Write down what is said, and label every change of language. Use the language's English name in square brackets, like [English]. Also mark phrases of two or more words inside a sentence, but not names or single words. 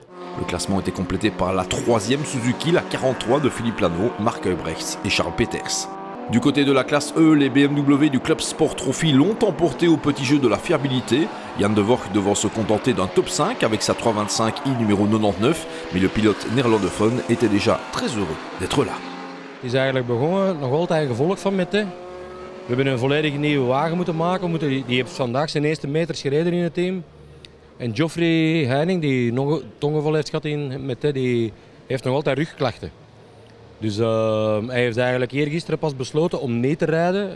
[French] Le classement était complété par la 3e Suzuki, la 43 de Philippe Lano, Marc Heubrechts et Charles Peters. Du côté de la classe E, les BMW du Club Sport Trophy l'ont emporté au petit jeu de la fiabilité. Jan de Vork devant se contenter d'un top 5 avec sa 325i numéro 99, mais le pilote néerlandophone était déjà très heureux d'être là. [Dutch] Het is eigenlijk begonnen, nog altijd een gevolg van Mette. We hebben een volledig nieuwe wagen moeten maken. Die heeft vandaag zijn eerste meters gereden in het team. En Geoffrey Heining, die nog tongenval heeft gehad in Mette, die heeft nog altijd rugklachten. Dus hij heeft eigenlijk eergisteren pas besloten om mee te rijden.